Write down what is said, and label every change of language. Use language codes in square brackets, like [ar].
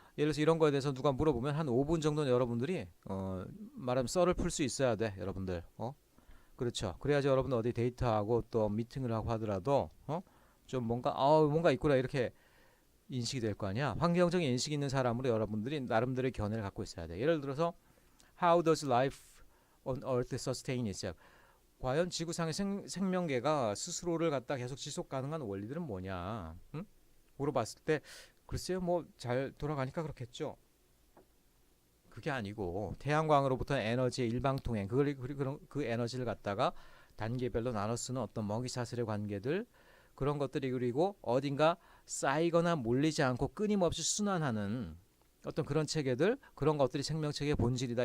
[ko] 예를 들어서 이런 거에 대해서 누가 물어보면 한 5분 정도는 여러분들이 말하면 썰을 풀 수 있어야 돼, 여러분들. 그렇죠. 그래야지 여러분들 어디 데이트하고 또 미팅을 하고 하더라도 좀 뭔가 있구나 이렇게 인식이 될 거 아니야. 환경적인 인식이 있는 사람으로 여러분들이 나름대로의 견해를 갖고 있어야 돼. 예를 들어서 [en] How does life on Earth sustain itself? [ko] 과연 지구상의 생명계가 스스로를 갖다 계속 지속 가능한 원리들은 뭐냐? 물어봤을 때 글쎄요, 뭐 잘 돌아가니까 그렇겠죠. 그게 아니고 태양광으로부터 에너지의 일방통행, 그 에너지를 갖다가 단계별로 나눠 쓰는 어떤 먹이사슬의 관계들, 그런 것들이, 그리고 어딘가 쌓이거나 몰리지 않고 끊임없이 순환하는 어떤 그런 체계들, 그런 것들이 생명체계의 본질이다.